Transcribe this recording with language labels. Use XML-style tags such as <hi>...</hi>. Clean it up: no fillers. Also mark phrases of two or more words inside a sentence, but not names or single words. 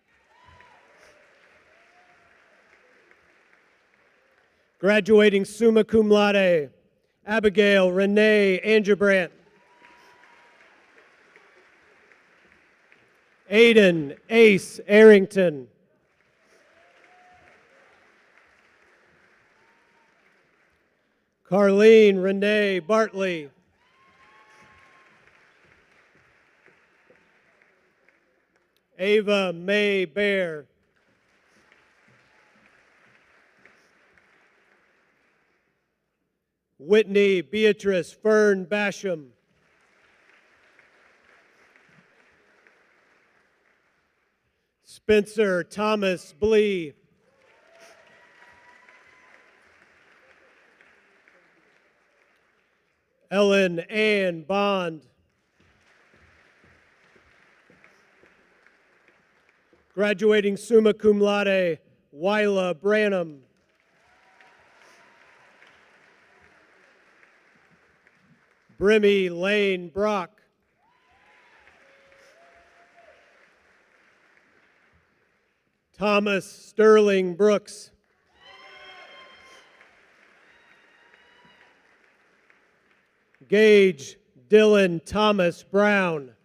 <en>Graduating</en> <la>summa cum laude,</la> <en>Abigail Renee Angerbrandt. Aiden Ace Arrington. Carlene Renee Bartley. Ava May Bear. Whitney Beatrice Fern Basham. Spencer Thomas Blee. Ellen Ann Bond. Graduating</en> <la>summa cum laude,</la> <en>Wyla Branham. Brimmy Lane Brock. Thomas Sterling Brooks. Gage Dylan Thomas Brown.</en>